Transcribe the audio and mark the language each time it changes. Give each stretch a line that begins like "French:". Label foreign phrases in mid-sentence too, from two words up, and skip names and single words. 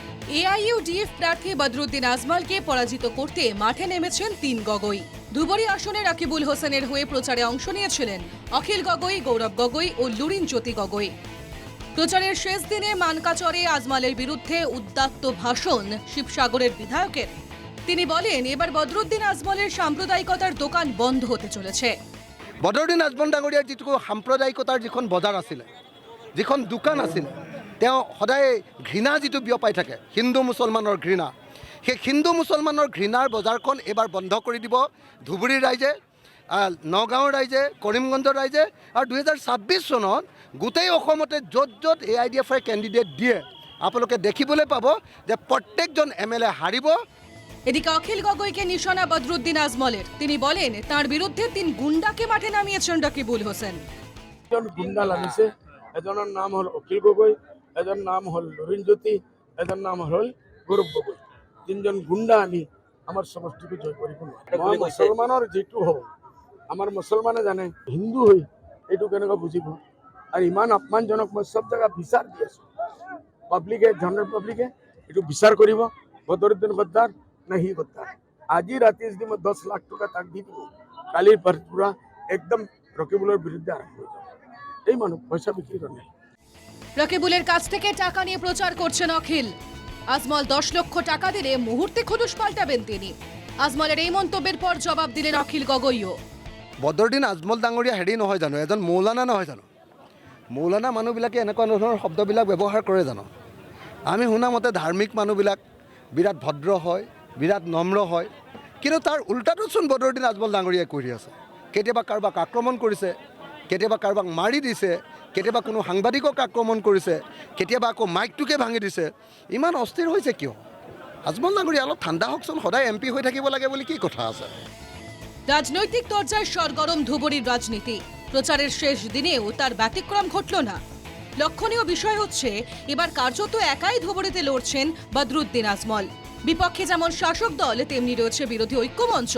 Bangla: এআইইউডিএফ প্রার্থী বদরুদ্দিন আজমলকে পরাজিত করতে মাঠে নেমেছেন ৩ গগৈ। ধুবড়ী আসনে রাকিবুল হোসেনের হয়ে প্রচারে অংশ নিয়েছিলেন অখিল গগৈ, গৌরব গগৈ ও লুরিন জ্যোতি গগৈ। প্রচারের শেষ দিনে মানকাচরে আজমলের বিরুদ্ধে উদ্দাত্ত ভাষণ শিবসাগরের বিধায়কের। তিনি বলেন, এবার বদরুদ্দিন আজমলের সাম্প্রদায়িকতার দোকান বন্ধ হতে চলেছে।
Assamese: বদৰুদ্দিন আজমল ডাঙৰীয়াৰ যিটো সাম্প্ৰদায়িকতাৰ যিখন বজাৰ আছিলে, যিখন দোকান আছিল, তেওঁ সদায় ঘৃণা যিটো বিয়পাই থাকে, হিন্দু মুছলমানৰ ঘৃণা, সেই হিন্দু মুছলমানৰ ঘৃণাৰ বজাৰখন এইবাৰ বন্ধ কৰি দিব ধুবুৰীৰ ৰাইজে, নগাঁৱৰ ৰাইজে, কৰিমগঞ্জৰ ৰাইজে। আৰু 2026 চনত গোটেই অসমতে য'ত য'ত AIDFৰ কেণ্ডিডেট দিয়ে আপোনালোকে দেখিবলৈ পাব যে প্ৰত্যেকজন MLA হাৰিব।
Bangla: এদিকে অখিল গগৈকে নিশানা বদরুদ্দিন আজমলের। তিনি বলেন, তার বিরুদ্ধে ৩ গুন্ডাকে মাঠে নামিয়েছেন রাকিবুল হোসেন।
Assamese: গুন্ডা নামিছে, এজনের নাম হল অখিল গগৈ, এজনের নাম হল লুরিন জ্যোতি, এজনের নাম হল গৌরব গগৈ। ৩জন গুন্ডা আনি আমার সমষ্টিকে জয় কৰিব নোৱাৰে। মই মুছলমানৰ যিটো হওঁ, আমাৰ মুছলমানে জানে হিন্দু হৈ এইটো কেনেকৈ বুজিব। আৰু ইমান অপমানজনক মই সব জেগা বিচাৰ দি আছো। পাব্লিকে, জেনেৰেল পাব্লিকে এইটো বিচাৰ কৰিব, বদৰুদ্দিন গদ্দাৰ নাহি গদ্দাৰ। আজি ৰাতি যদি মই 10 লাখ টকা তাক দি দিব, কালিৰ পৰা
Bangla: একদম রকিবুলের বিরুদ্ধে আরম্ভ হয়ে যাবে। এই মানুষ পয়সা বিক্রি করে। রাকিবুলের কাছ থেকে টাকা নিয়ে প্রচার করছেন অখিল। আজমল 10 লক্ষ টাকা দিলে মুহূর্তে খোলস পাল্টাবেন তিনি। আজমলের এই মন্তব্যের পর জবাব দিলেন অখিল গগৈও।
Assamese: বদৰুদ্দিন আজমল ডাঙৰীয়া হেৰি নহয় জানো, এজন মৌলানা নহয় জানো? মৌলানা মানুহবিলাকে এনেকুৱা ধৰণৰ শব্দবিলাক ব্যৱহাৰ কৰে জানো? আমি শুনা মতে ধাৰ্মিক মানুহবিলাক বিৰাট ভদ্ৰ হয়, বিৰাট নম্ৰ হয়, কিন্তু তাৰ উল্টাটোচোন বদৰুদ্দিন আজমল ডাঙৰীয়াই কৰি আছে। কেতিয়াবা কাৰোবাক আক্ৰমণ কৰিছে, কেতিয়াবা কাৰোবাক মাৰি দিছে, কেতিয়াবা কোনো সাংবাদিকক আক্ৰমণ কৰিছে, কেতিয়াবা আকৌ মাইকটোকে ভাঙি দিছে। ইমান অস্থিৰ হৈছে কিয়? আজমল ডাঙৰীয়া অলপ ঠাণ্ডা হওকচোন, সদায় MP হৈ থাকিব লাগে বুলি কি কথা আছে?
Bangla: রাজনৈতিক দরজায় সরগরম ধুবড়ীর রাজনীতি। প্রচারের শেষ দিনেও তার ব্যতিক্রম ঘটল না। লক্ষণীয় বিষয় হচ্ছে, এবার কার্যত একাই ধুবড়ীতে লড়ছেন বদরুদ্দিন আজমল। বিপক্ষে যেমন শাসক দল, তেমনি রয়েছে বিরোধী ঐক্যমঞ্চ।